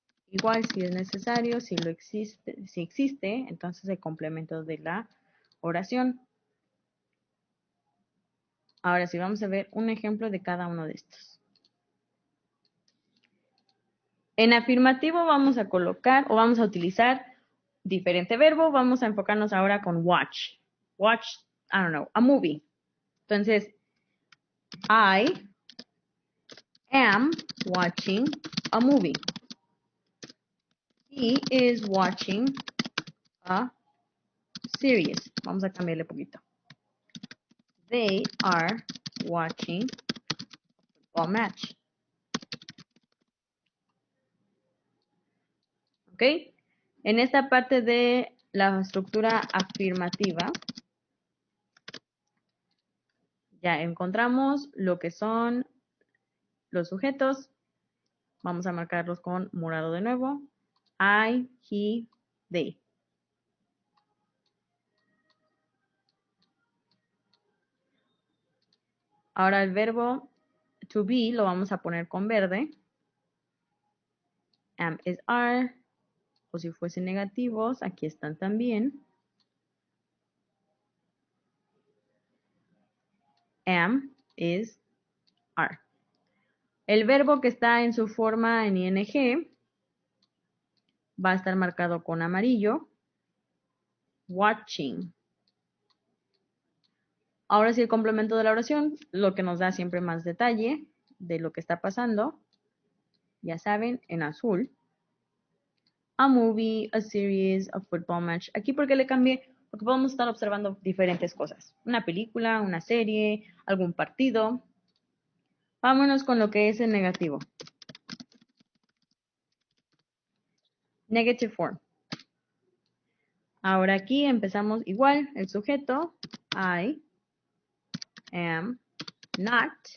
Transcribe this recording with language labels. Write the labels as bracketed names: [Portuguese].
[Spanish] Igual si es necesario, si existe, entonces el complemento de la oración. Ahora sí, vamos a ver un ejemplo de cada uno de estos. En afirmativo vamos a colocar o vamos a utilizar diferente verbo. Vamos a enfocarnos ahora con watch. [English] Watch, I don't know, a movie. [Spanish] Entonces, [English] I am watching a movie. He is watching a series. [Spanish] Vamos a cambiarle un poquito. [English] They are watching a football match. ¿Ok? [Spanish] En esta parte de la estructura afirmativa, ya encontramos lo que son los sujetos. Vamos a marcarlos con morado de nuevo. I, he, they. Ahora el verbo to be lo vamos a poner con verde. [English] Am is are. [Spanish] O si fuesen negativos, aquí están también. [English] Am is are. [Spanish] El verbo que está en su forma en ing va a estar marcado con amarillo. Watching. Ahora sí el complemento de la oración, lo que nos da siempre más detalle de lo que está pasando. Ya saben, en azul. [English] A movie, a series, a football match. [Spanish] Aquí porque le cambié, porque podemos estar observando diferentes cosas. Una película, una serie, algún partido. Vámonos con lo que es el negativo. [English] Negative form. [Spanish] Ahora aquí empezamos igual, el sujeto, [English] I am not.